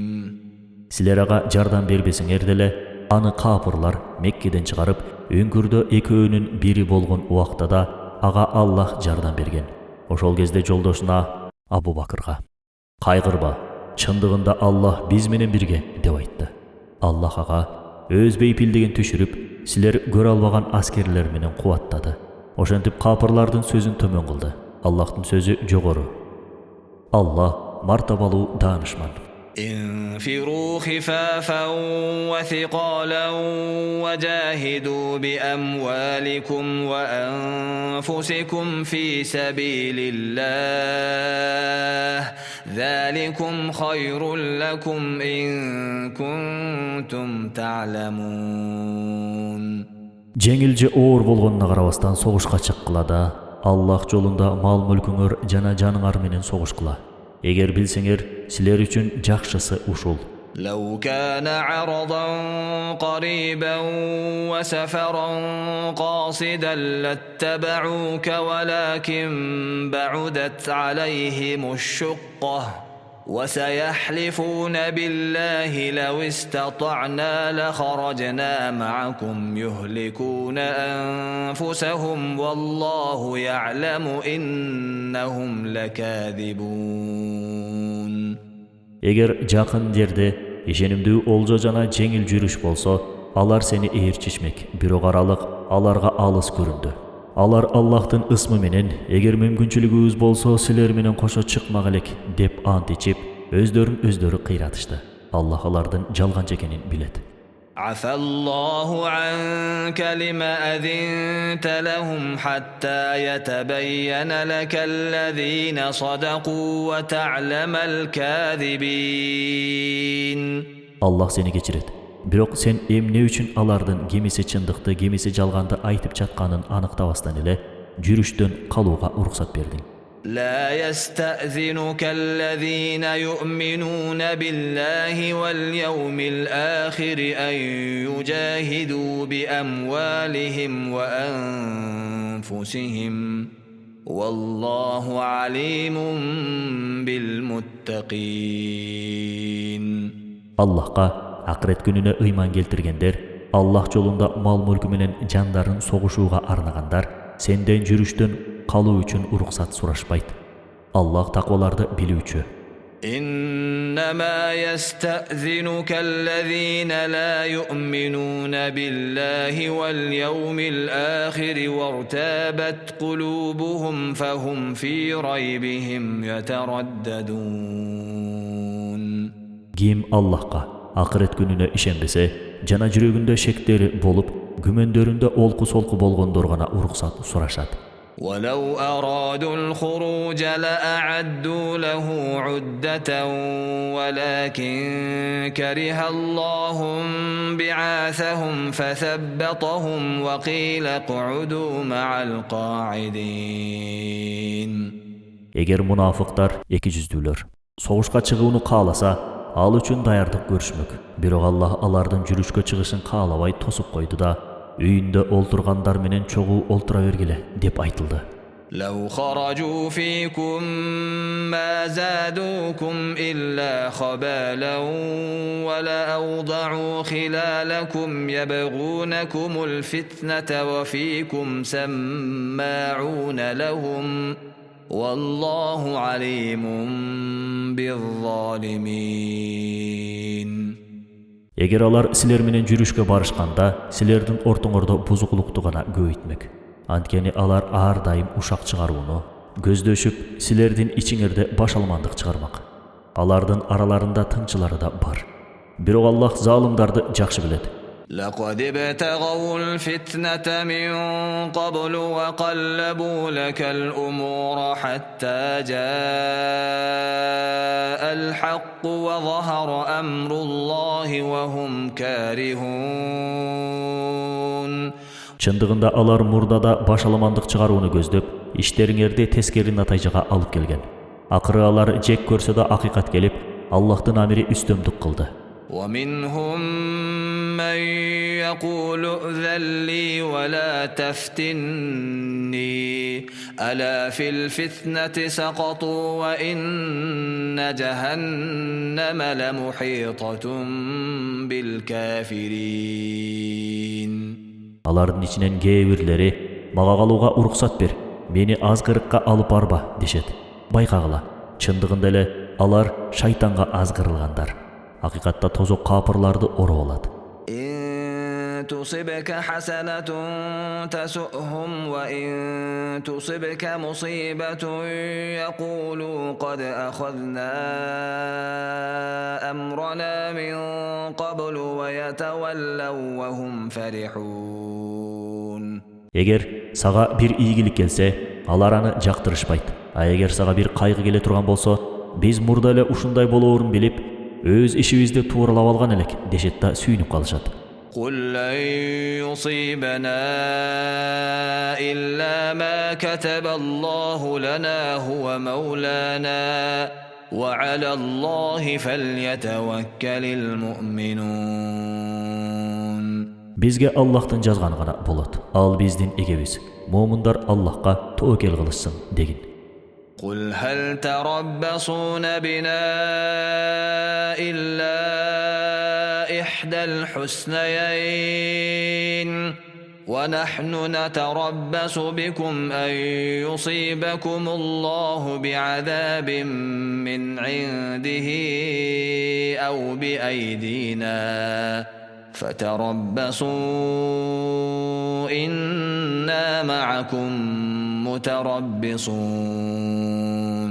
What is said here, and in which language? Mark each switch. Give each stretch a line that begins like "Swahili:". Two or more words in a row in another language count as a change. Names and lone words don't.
Kyrgyz: Силерага жардам бербесиңер деле, аны капырлар Меккеден чыгарып, өңгүрдө экөөнүн бири болгон убактада аға Аллах жардам берген. Ошол кезде жолдошуна Абу Бакырга: "Кайгырба, чындыгында Аллах биз менен бирге" деп айтты. Аллах ага өз бейпилдигин түшүрүп, силер көрө албаган аскерлер менен кубаттады. Ошентип капырлардын сөзүн төмөн кылды. Аллахтын сөзү жогору. Аллах мартабалуу даанышман.
Arabic: انفروا خفافا وثقالا وجاهدوا بأموالكم وأنفسكم في سبيل الله ذلكم خير لكم إن كنتم تعلمون.
Kyrgyz: Жеңилже оор болгонуна карабастан согушка чыккыла да, Аллах жолунда мал мүлкүңөр жана жаныңар менен согушкыла. Эгер билсеңер, силер үчүн жакшысы ушул.
Arabic: لو كان عرضا قريبا وسفرا قاصدا لاتبعوك ولكن بعدت عليهم الشقة وسيحلفون بالله لو استطعنا لخرجنا معكم يهلكون أنفسهم والله يعلم إنهم لكاذبون.
Kyrgyz: Эгер жакын жерде ишенимдүү олжо жана жеңил жүрүш болсо, алар сени ээрчишмек, бирок аралык аларга алыс көрүндү. Алар Аллахтын ысмы менен, эгер мүмкүнчүлүгүбүз болсо силер менен кошо чыкмак элек деп ант ичип, өздөрү кыйратышты. Аллах алардын жалганчы экенин билет.
Arabic: عفى الله عنك لما أذنت لهم حتى يتبين لك الذين صدقوا وتعلم الكاذبين.
Kyrgyz: Аллах сени кечирет. Бирок сен эмне үчүн алардын кимиси чындыкты, кимиси жалганды айтып жатканын аныктабастан эле жүрүштөн калууга уруксат бердиң.
Arabic: لا يستأذنك الذين يؤمنون بالله واليوم الآخر أن يجاهدوا بأموالهم وأنفسهم والله عليم بالمتقين.
Kyrgyz: Аллахка акырет күнүнө ыйман келтиргендер, Аллах жолунда мал мүлкү менен жандарын согушууга арнагандар, сенден жүрүштөн калуу үчүн уруксат сурашпайт. Аллах такваларды билүүчү.
Arabic: إنما يستأذنك الذين لا يؤمنون بالله واليوم الآخر وارتابت قلوبهم فهم في ريبهم يترددون.
Kyrgyz: Ким Аллахка акырет күнүнө ишенбесе, жана жүрөгүндө шектери болуп, күмөндөрүндө олку-солку болгондор гана уруксат сурашат.
Arabic: ولو أرادوا الخروج لأعدوا له عدة ولكن كره الله بعاثهم فثبطهم وقيل اقعدوا مع القاعدين.
Kyrgyz: Эгер мунафыктар, эки жүздүүлөр, согушка чыгууну кааласа, ал үчүн даярдык көрүшмөк. Бирок Аллах алардын жүрүшкө чыгышын каалабай тосуп койду да, үйүндө олтургандар менен чогуу олтура бергиле деп айтылды.
Arabic: لو خرجوا فيكم ما زادوكم إلا خبالا ولأوضعوا خلالكم يبغونكم الفتنة وفيكم سماعون لهم والله عليم بالظالمين.
Kyrgyz: Эгер алар силер менен жүрүшкө барышканда, силердин ортоңордо бузуклукту гана көбөйтмек. Анткени алар ар дайым ушак чыгарууну көздөшүп, силердин ичиңерде башалмандык чыгармак. Алардын араларында тыңчылары да бар. Бирок Аллах залымдарды жакшы билет.
Arabic: لقد ابتغوا الفتنة من قبل وقلبوا لك الأمور حتى جاء الحق وظهر أمر الله وهم كارهون.
Kyrgyz: Чындыгында алар мурдада башаламандык чыгарууну көздөп, иштериңерди тескери натыйжага алып келген. Акыры алар жек көрсө да акыйкат келип, Аллахтын амири үстөмдүк кылды.
Arabic: ومنهم من يقول ائذن لي ولا تفتني ألا في الفتنة سقطوا وإن جهنم لمحيطة بالكافرين.
Kyrgyz: Алардын ичинен кээ-бирлери мага калууга уруксат бер, мени азгырыкка алып барба дешет. Байкагыла, чындыгында эле алар шайтанга азгырылгандар. Акыйкатта тозок капырларды ороп алат.
Arabic: إن تصبك حسنة تسؤهم وإن تصبك مصيبة يقولوا قد أخذنا أمرنا من قبل ويتولوا وهم فرحون.
Kyrgyz: Эгер сага бир ийгилик келсе, алар аны жактырышпайт. А эгер сага бир кайгы келе турган болсо, биз мурда эле ушундай болоорун билип, өз ишибизди тууралап алган элек дешет да сүйүнүп калышат.
Arabic: قل لن يصيبنا إلا ما كتب الله لنا هو مولانا وعلى الله فليتوكل المؤمنون.
Kyrgyz: Бизге Аллахтын жазганы гана болот. Ал биздин эгебиз. Момундар Аллахка тоокел кылышсын дегин.
Arabic: قل هل تربصون بنا إلا إحدى الحسنيين ونحن نتربص بكم أن يصيبكم الله بعذاب من عنده أو بأيدينا فتربصوا إنا معكم متربصون.